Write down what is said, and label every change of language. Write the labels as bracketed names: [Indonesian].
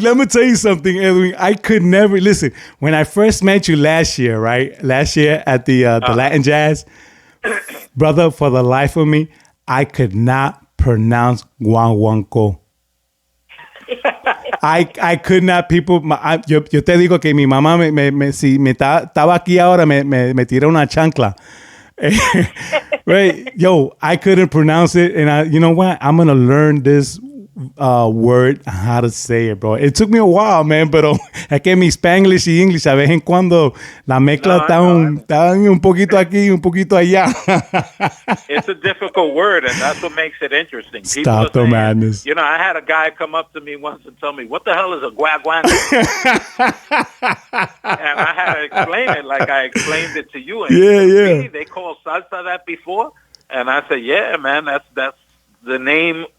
[English] Let me tell you something, Edwin. I could never listen. When I first met you last year, right? Last year at the Latin Jazz, brother, for the life of me, I could not pronounce guaguanco. I could not. [Spanish] People, yo te digo que mi mamá si me estaba aquí ahora me tiró una chancla. [English] Right, yo, I couldn't pronounce it, and you know what? I'm gonna learn this word, how to say it, bro. It took me a while, man, [Spanish] pero es que mi Spanglish y English a vez en cuando la mezcla está un poquito aquí, un poquito allá. [English] It's a difficult word, and that's what makes it interesting. Stop the madness. I had a guy come up to me once and tell me, "What the hell is a guaguanco?" And I had to explain it like I explained it to you. And yeah. They called salsa that before, and I said, "Yeah, man, that's the name."